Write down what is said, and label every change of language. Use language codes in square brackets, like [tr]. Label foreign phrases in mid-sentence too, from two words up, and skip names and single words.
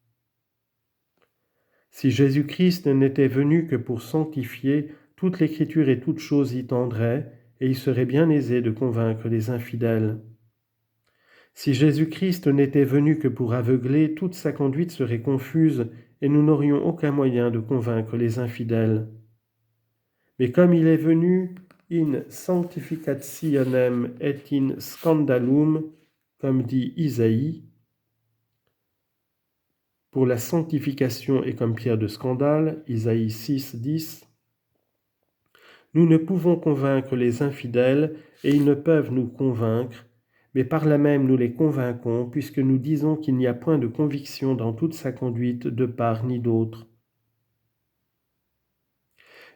[fr] Si Jésus-Christ n'était venu que pour sanctifier, toute l'Écriture et toute chose y tendrait, et il serait bien aisé de convaincre les infidèles. Si Jésus-Christ n'était venu que pour aveugler, toute sa conduite serait confuse, et nous n'aurions aucun moyen de convaincre les infidèles. Mais comme il est venu [la] in sanctificationem et in scandalum, [fr] comme dit Isaïe, pour la sanctification et comme pierre de scandale, Isaïe 6, 10, nous ne pouvons convaincre les infidèles et ils ne peuvent nous convaincre, mais par là même nous les convainquons, puisque nous disons qu'il n'y a point de conviction dans toute sa conduite de part ni d'autre.